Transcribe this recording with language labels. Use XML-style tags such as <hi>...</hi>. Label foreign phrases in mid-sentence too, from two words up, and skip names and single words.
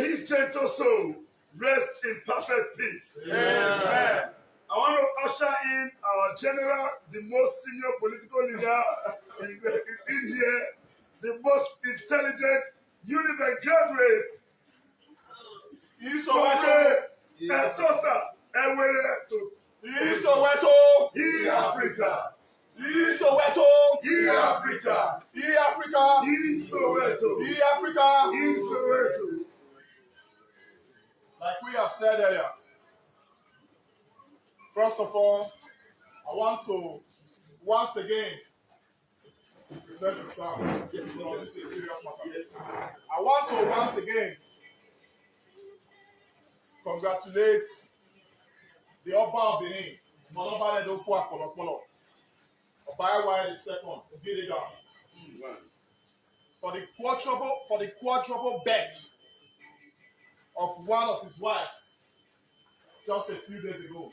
<en>gentle soul rest in perfect peace. Amen. I want to usher in our general, the most senior political leader in here, the most intelligent Univen graduate, Isoweto. Esosa Ewereto, Isoweto. E Africa, Isoweto. E Africa, E Africa. E Soweto, E Africa. E Soweto. Like we have said earlier, first of all, I want to once again let me start. Yes, no, this is a serious matter. I want to once again congratulate the Oba of Benin, Moloba Nedoku Apolopolo, Obayawa II, Ogidiga, for the quadruple birth of one of his wives just a few days ago.</en>